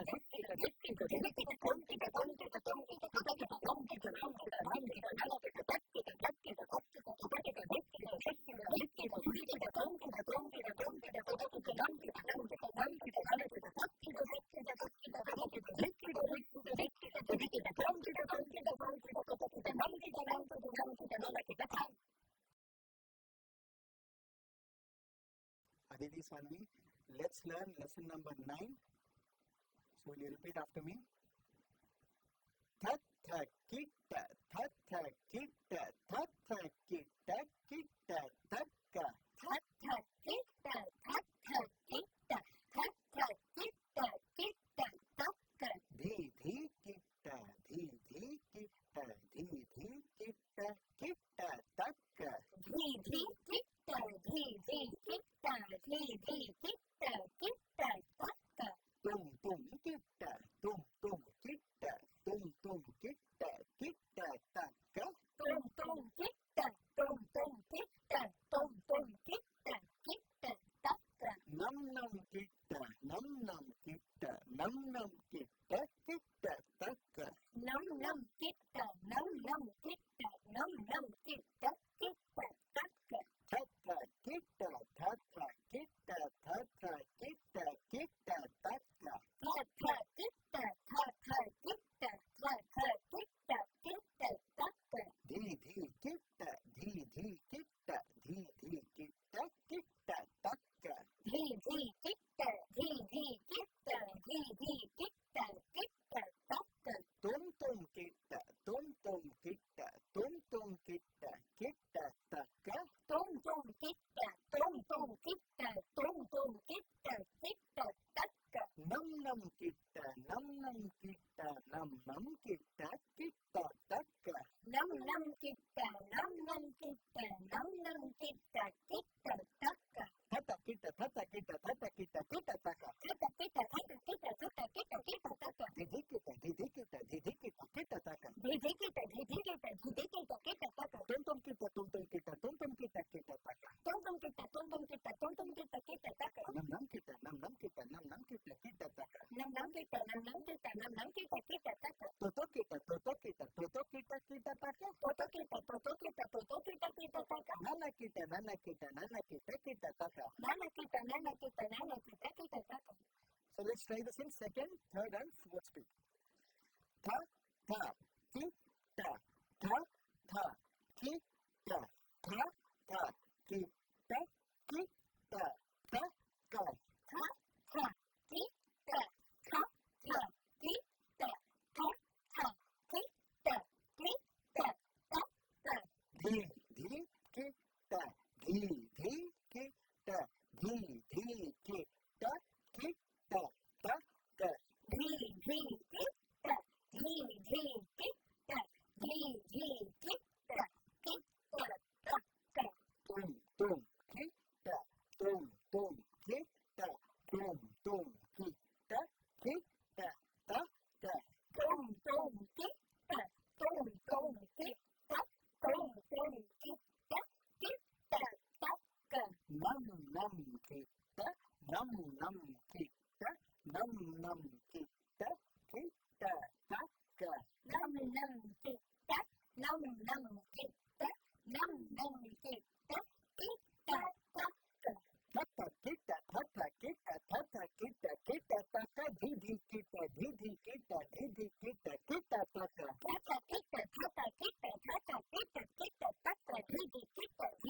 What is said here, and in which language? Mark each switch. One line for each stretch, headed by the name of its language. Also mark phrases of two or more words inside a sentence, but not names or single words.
English: tik kita tik kita tik kita tom kita tom kita tom kita tak kita tom kita nam kita nam kita nam kita tak kita tak kita tak kita tak kita tik kita tik kita tik kita kita tom kita tom kita tom kita tom kita nam kita nam kita nam kita nam kita tak kita tak kita tak kita tak kita tik kita tik kita tik kita tik kita tom kita tom kita tom kita tak kita nam kita nam kita nam kita nam kita tak. Aditi Salvi, let's learn lesson number 9. So will you repeat after me? That kita, that kita, that kita, kita, taka. That kita, that kita, that kita, kita, taka. Dhi kita, dhi kita, dhi kita, kita, taka. Dhi kita, dhi kita, dhi kita, kita, taka. Tum kita, tum kita, tum kita, kita, taka. Tum kita, tum kita, tum kita, kita, taka. Nam kita, nam kita, nam kita, kita, taka. Nam kita, nam kita, nam kita, kita, taka. Tata kita, tata kita, tata kita, kita, taka. Tata kita, tata kita, tata kita, kita, taka. Dhi kita, dhi kita, dhi kita, kita, taka. Dhi kita, dhi kita, dhi kita, kita, taka. Tum kita, tum kita, tum kita, kita, taka. Tum kita, tum kita, tum kita, kita, taka. Nam kita, nam kita, nam kita, kita, taka. Nam kita, nam kita, nam kita, kita, taka. Tata kita, tata kita, tata kita, kita, taka. Tata kita, tata kita, tata kita, kita, taka. Dhi kita, kita, taka. Dhi kita, kita, taka. Tum kita, kita, taka. Tum kita, kita, taka. Nam kita, kita, taka. Nam kita, kita, taka. Toto kita, kita, kita, taka. Toto kita, kita, taka. Nana kita, kita, taka. Nana kita, kita, taka. So let's try this in second, third and fourth speed. Tha, tha, ki, ta, tha, tha, ki, ta, tha, tha, ki, ta, ki, ta, ta, ka. Tha, tha, ki, ta, tha, tha, ki, ta, tha, tha, ki, ta, ki, ta, ta, ka. Dhi ki, ta, dhi ki, ta, dhi ki, ta, ki, ta, ta, ka. Dhi ki, ta, dhi ki, ta, dhi ki, ta, ki, ta, ta, ka. Tum kita, tum kita, tum kita, kita, ta, ka. Tum kita, tum kita, tum kita, kita, ta, ka. Nam kita, nam kita, nam kita, kita, ta, ka. Nam kita, nam nam kita nam nam kita kita taka kita taka kita taka kita kita taka didi kita kita kita taka taka kita taka kita taka kita kita taka didi kita